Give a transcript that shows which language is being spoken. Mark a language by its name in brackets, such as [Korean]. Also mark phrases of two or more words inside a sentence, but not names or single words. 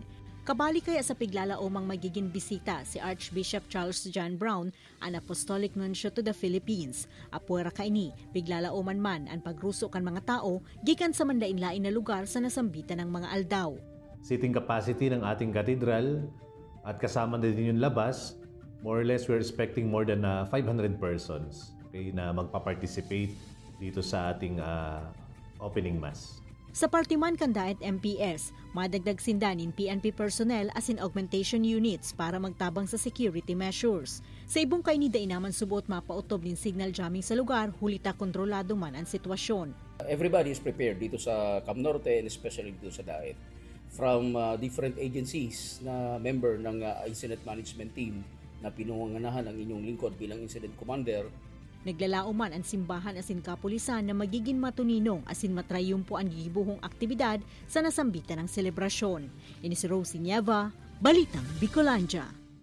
[Bikol] Kabali kaya sa piglalaomang magiging bisita si Archbishop Charles John Brown, ang Apostolic Nuncio to the Philippines. Apuera kaini, piglalaoman man ang pagruso kan mga tao gikan sa mandainlain na lugar sa nasambitan ng mga aldaw. [Filipino] Seating capacity ng ating katedral at kasama na din yung labas, [English] more or less we're expecting more than 500 persons [Filipino] na magpa-participate dito sa ating [English] opening mass. [Bikol] Sa partiman kan Daet MPS, madagdag sindanin PNP personnel as in augmentation units para magtabang sa security measures. Sa ibong kainida naman subot mapautob din signal jamming sa lugar, hulita kontrolado man ang sitwasyon. [English] Everybody is prepared [Filipino] dito sa [English] Cam Norte and especially [Filipino] dito sa [English] Daet. From different agencies [Filipino] na member ng [English] incident management team [Filipino] na pinunganganahan ang inyong lingkod bilang [English] incident commander. [Bikol] Naglalao man ang simbahan asin kapulisan na magiging matuninong asin matrayumpo ang gigibuhong aktibidad sa nasambitan ng selebrasyon. Ini si Rosie Nieva, Balitang Bicolandia.